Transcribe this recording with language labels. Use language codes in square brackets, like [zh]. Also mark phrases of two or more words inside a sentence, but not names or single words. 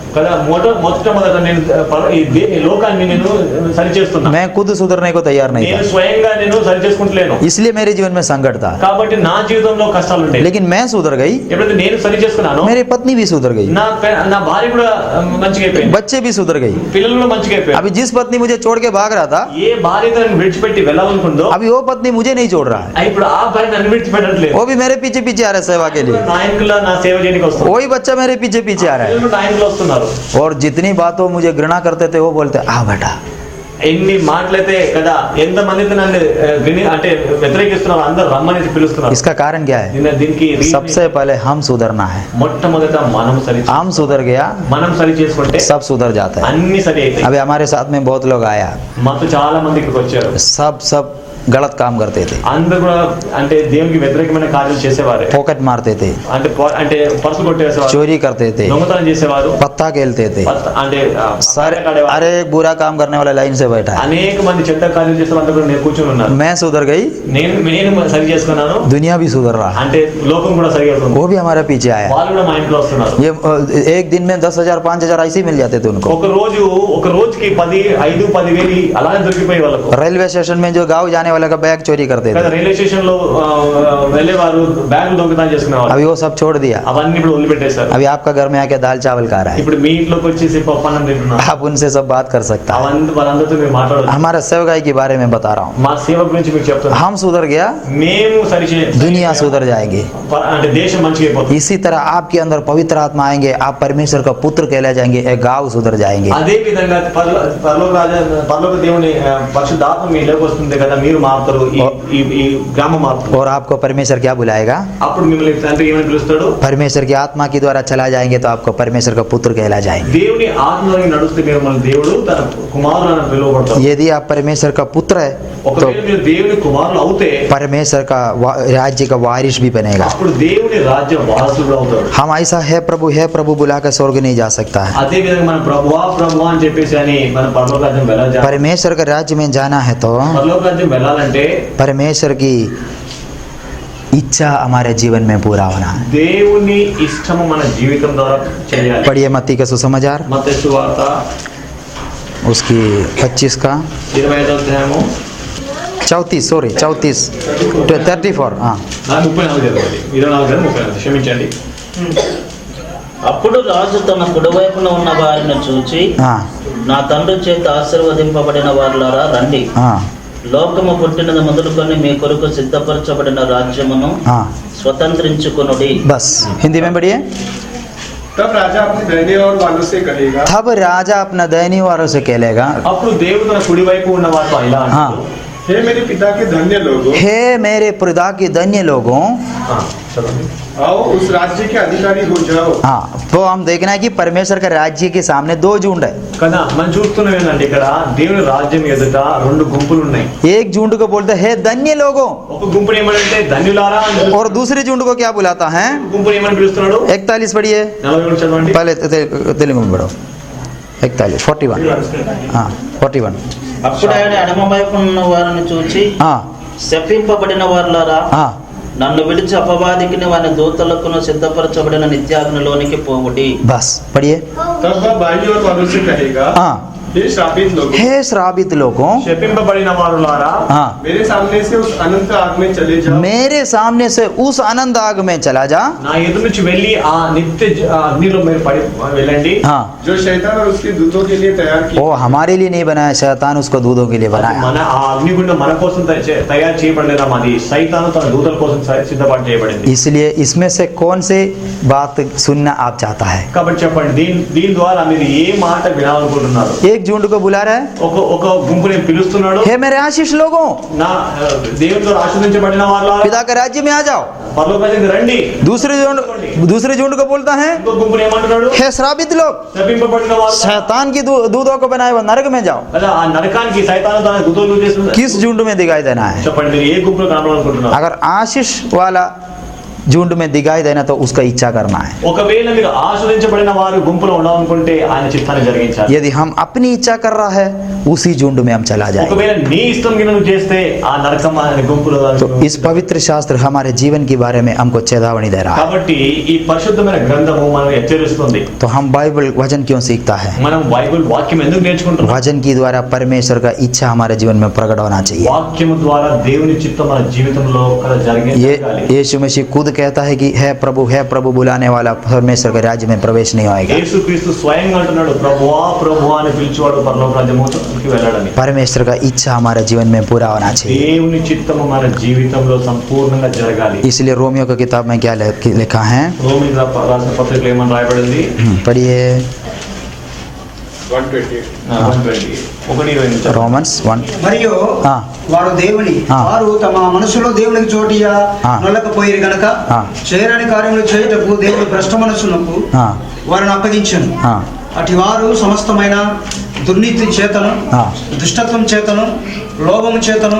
[te] కదా, మొట్టమొదట నేను ఈ లోకాన్ని నేను సరి చేస్తున్నా. [hi] मैं खुद सुधरने को तैयार नहीं [te] నేను [hi] था, [te] స్వయంగా నేను సరి చేసుకుంటలేను. [hi] इसलिए मेरे जीवन में संकट था। [te] కాబట్టి నా జీవితంలో కష్టాలు ఉంటాయి. [hi] लेकिन मैं सुधर गई, [te] ఎప్పుడైతే నేను సరి చేసుకున్నానో [hi] मेरी पत्नी भी सुधर गई, [te] నా భార్య కూడా మంచిగా అయిపోయింది, [hi] बच्चे भी सुधर गई। [te] పిల్లలు కూడా మంచిగా అయిపోయారు. [hi] अभी जिस पत्नी मुझे छोड़ के भाग रहा था, [te] ఏ భార్య తనని విడిచిపెట్టి వెళ్ళాలనుకుందో [hi] अभी वो पत्नी मुझे नहीं छोड़ रहा है, [te] ఇప్పుడు ఆ భార్య నన్ను విడిచిపెట్టట్లేదు. [hi] वो भी मेरे पीछे पीछे आ रहा है सेवा के लिए। [te] నా వెనకాల నా సేవ చేయడానికి వస్తున్నారు. [hi] वही बच्चा मेरे पीछे पीछे आ रहा है, [te] పిల్లలు నా వెనకాల వస్తున్నారు. [hi] और जितनी बातों मुझे घृणा करते थे वो बोलते आ बेटा। [te] ఎన్ని మాటలైతే కదా, ఎంత మంది నన్ను అంటే వ్యతిరేకిస్తున్నారు, అందరు రమ్మని పిలుస్తున్నారు. [hi] इसका कारण क्या है? [te] దీనికి [hi] सबसे पहले हम सुधरना है। [te] మొట్టమొదట మనం సరి [hi] हम सुधर गया, [te] మనం సరి చేసుకుంటే [hi] सब सुधर जाता है। [te] అన్ని సరి అవుతాయి. [hi] अभी हमारे साथ में बहुत लोग आया, [te] మాతో చాలా మంది ఇక్కడికి వచ్చారు. [hi] सब गलत काम करते थे, [te] అందరూ కూడా అంటే దేవునికి వ్యతిరేకమైన కార్యాలు చేసేవారే. [hi] पॉकेट मारते थे, [te] అంటే పర్సు కొట్టేసేవారు, [hi] चोरी करते थे, [te] దొంగతనం చేసేవారు, [hi] पत्ता खेलते थे। [te] అంటే [hi] सर अरे एक बुरा काम करने वाला लाइन से बैठा है। [te] అనేక మంది చెడ్డ కార్యాలు చేసే వాళ్ళు కూడా నేను కూర్చొని ఉన్నాను. [hi] मैं सुधर गई, [te] నేను సరి చేసుకున్నాను, [hi] दुनिया भी सुधर रहा है, [te] అంటే లోకం కూడా సరిగా అవుతుంది. [hi] वो भी हमारे पीछे आया। [te] వాళ్ళు కూడా మా ఇంట్లో వస్తున్నారు. [hi] ये एक दिन में 10,000 5,000 ऐसे ही मिल जाते थे उनको। [te] ఒక రోజుకి 5,000 అలానే దొరికిపోయి వాళ్ళకు. [hi] रेलवे स्टेशन में जो गाँव जाने वाले का बैग चोरी करते [te] కదా, [hi] थे, [te] రైల్వే స్టేషన్ లో వెళ్ళేవారు బ్యాగులు దొంగతనం చేసుకునేవారు. [hi] अभी वो सब छोड़ दिया। [te] అవన్నీ ఇప్పుడు వదిలిపెట్టేశారు. [hi] अभी आपका घर में आके दाल चावल खा रहा है, [te] ఇప్పుడు మీ ఇంట్లోకి వచ్చేసి పప్పన్నం తింటున్నారు. [hi] आप उनसे सब बात कर सकता है। [te] వాళ్ళందరితో మీరు మాట్లాడదు. [hi] हमारा सेवकाई के बारे में बता रहा हूँ। [te] మా సేవ గురించి మీకు చెప్తున్నాను. [hi] हम सुधर गया, [te] మేము [hi] दुनिया सुधर जाएगी। [te] అంటే దేశం మంచిగా అయిపోతుంది. [hi] इसी तरह आपके अंदर पवित्र आत्मा आएंगे, आप परमेश्वर का पुत्र कहला जाएंगे, एक गाँव सुधर जाएंगे। [te] అదే విధంగా పరలోక దేవుని పరిశుద్ధాత్మ మీలోకి వస్తుంది కదా, మీరు మారుతారు, ఈ గ్రామం మారుతుంది. [hi] और आपको परमेश्वर क्या बुलाएगा? [te] అప్పుడు మిమ్మల్ని తండ్రి ఏమని పిలుస్తాడు? [hi] परमेश्वर की आत्मा के द्वारा चला जाएंगे तो आपको परमेश्वर का पुत्र कहला जाएंगे। [te] దేవుని ఆత్మలో నడుస్తే మీరు మన దేవుడు తన కుమారులను పిలువబడతారు. [hi] यदि आप परमेश्वर का पुत्र है तो [te] ఒకవేళ మీరు దేవుని కుమారులు అవుతే [hi] परमेश्वर का राज्य का वारिस भी बनेगा। [te] అప్పుడు దేవుని రాజ్య వారసుడు అవుతాడు. [hi] हम ऐसा है प्रभु बुला कर स्वर्ग नहीं जा सकता है। [te] అదే విధంగా మన ప్రభువా అని చెప్పేసి అని మన పరలోక రాజ్యం వెళ్ళాలి. [hi] परमेश्वर का राज्य में जाना है तो [te] పరలోక రాజ్యం వెళ్ళాలంటే [hi] परमेश्वर की इच्छा हमारे जीवन में पूरा होना है। [te] దేవుని ఇష్టము మన జీవితం ద్వారా చేయాలి. [hi] पढ़िए मत्ती का सुसमाचार, [te] మత్తయి సువార్త [hi] उसकी 25 का [te] 25వ అధ్యాయము [hi] 34 34 हाँ [te] 34 చదవండి. 24 34 క్షమించండి. అప్పుడు రాజు తన కుడివైపున ఉన్న వారిని చూచి, [hi] हाँ [te] నా తండ్రి చేత ఆశీర్వదింపబడిన వారులారా రండి, [hi] हाँ [te] లోకము పుట్టినది మొదలుకొని మీ కొరకు సిద్ధపరచబడిన రాజ్యమును [hi] हाँ [te] స్వతంత్రించుకొనుడి. [hi] बस हिंदी में पढ़िए। तब राजा अपने दाहिने और वालों से कहेगा, तब राजा अपना दयनीय वारों से कहलेगा, [te] అప్పుడు దేవుడు తన కుడి వైపు ఉన్న వారితో ఇలా అంటాడు, [hi] हे मेरे पिता के धन्य लोगों, हे मेरे पिता के धन्य लोगों, [te] చదవండి. [hi] आओ उस राज्य के अधिकारी हो जाओ। हाँ तो हम देखना है कि परमेश्वर का राज्य के सामने 2 झुंड है। [te] కదా మనం చూస్తున్నాం ఏంటంటే ఇక్కడ దేవుని రాజ్యం ఎదుట 2 గుంపులు ఉన్నాయి. [hi] एक झुंड को बोलते हैं हे धन्य लोगों, [te] ఒక గుంపుని ఏమంటే ధన్యులారా అని పిలుస్తాడు. [hi] और दूसरे झुंड को क्या बुलाता है? [te] గుంపుని ఏమని పిలుస్తున్నాడు? [hi] 41 पढ़िए, [te] 41 చదవండి. [hi] पहले तेलुगु में पढ़ो। 41 हाँ 41 [te] అప్పుడు ఆయన ఎడమ వైపున ఉన్న వారిని చూచి, [hi] हाँ [te] శపింపబడిన వారులారా, [hi] हाँ [te] నన్ను విడిచి అపవాదికిని వారి దూతలకును సిద్ధపరచబడిన నిత్యాగ్నిలోనికి పోవుడి. [hi] बस पढ़िए। तब वह बाई और वालों से कहेगा, हाँ हे श्रापित लोगों, हे श्रापित लोगों, [te] శపింపబడిన వారులారా, [hi] हाँ, मेरे सामने से उस अनंत आग में चले जाओ, मेरे सामने से उस अनंत आग में चला जा। [te] నా ఎదురు నుంచి వెళ్ళి ఆ నిత్య అగ్నిలో మీరు పడి వెళ్ళండి. [hi] हाँ, जो शैतान और उसके दूतों के लिए तैयार की। वो हमारे लिए नहीं बनाया, शैतान उसको दूधों के लिए बनाया। [te] మన ఆ అగ్నిగుండం మన కోసం తయారు చేయబడలేదా? అది సైతాను తన దూతల కోసం సిద్ధపాటు చేయబడింది. [hi] इसलिए इसमें से कौन से बात सुनना आप चाहता है? [te] కాబట్టి చెప్పండి, దీని ద్వారా మీరు ఏ మాట వినాలనుకుంటున్నారు? [hi] एक झुंड को बुला रहा है, [te] ఒక గుంపుని పిలుస్తున్నాడు. [hi] हे मेरे आशीष लोगों, [te] నా దేవునితో ఆశీర్వదించబడిన వాళ్ళ [hi] पिता के राज्य में आ जाओ। [te] పరలోక రాజ్యానికి రండి. [hi] दूसरे झुंड को बोलता है, [te] ఇంకో గుంపుని ఏమంటున్నాడు? [hi] हे श्रापित लोग, [te] శపింపబడిన వాళ్ళు [hi] शैतान की दूधों को बनाए हुए नरक में जाओ। [te] కదా, ఆ నరకానికి సైతాను తన దూతలు చేస్తుంది. [hi] किस झुंड में दिखाई देना है? [te] చెప్పండి, మీరు ఏ గుంపులో కనబడాలనుకుంటున్నారు? [hi] अगर आशीष वाला झुंड में दिखाई देना तो उसका इच्छा करना है। [te] ఒకవేళ మీరు ఆశీర్వదించబడిన వారు గుంపులో ఉండాలనుకుంటే ఆయన చిత్తాన్ని జరిగించాలి. [hi] यदि हम अपनी इच्छा कर रहा है, उसी झुंड में हम चला जाएंगे। [te] ఒకవేళ నీ ఇష్టం కింద నువ్వు చేస్తే ఆ నరకం అనే గుంపులో [hi] तो इस पवित्र शास्त्र हमारे जीवन के बारे में हमको चेतावनी दे रहा है। [te] కాబట్టి ఈ పరిశుద్ధమైన గ్రంథము మనం హెచ్చరిస్తుంది. [hi] तो हम बाइबल वचन क्यों सीखता है? [te] మనం బైబిల్ వాక్యం ఎందుకు నేర్చుకుంటున్నాం? [hi] वचन की द्वारा परमेश्वर का इच्छा हमारे जीवन में प्रकट होना चाहिए। [te] వాక్యము ద్వారా దేవుని చిత్తం మన జీవితంలో కదా [hi] ये [te] జరిగించాలి. [hi] यीशु मसीह खुद कहता है कि है प्रभु बुलाने वाला परमेश्वर के राज्य में प्रवेश नहीं होएगा। [te] యేసుక్రీస్తు స్వయంగా అంటున్నాడు, ప్రభువా ప్రభువా అని పిలిచేవాడు పరలోక రాజ్యముకి వెళ్ళాడని. [hi] परमेश्वर का इच्छा हमारे जीवन में पूरा होना चाहिए। [te] దేవుని చిత్తము మన జీవితంలో సంపూర్ణంగా జరగాలి. [hi] इसलिए रोमियो की किताब में क्या लिखा है? [te] రోమీయుల రాసిన పత్రికలో ఏమని రాయబడింది? [hi] पढ़िए 120। 1:20. रोमन्स 1। [te] మరియు ఆ. వారు దేవుని ఆ. వారు తమ మనసులో దేవునికి చోటియ ఆ. నొల్లకపోయిరు గనక ఆ. చేయరాని కార్యములు చేయుటకు దేవుని భ్రష్ట మనస్సునకు [hi] हाँ [te] వారిని అప్పగించను. [hi] हाँ [te] అటు వారు సమస్తమైన దుర్నీతి చేతను ఆ. దుష్టత్వం చేతను లోభము చేతను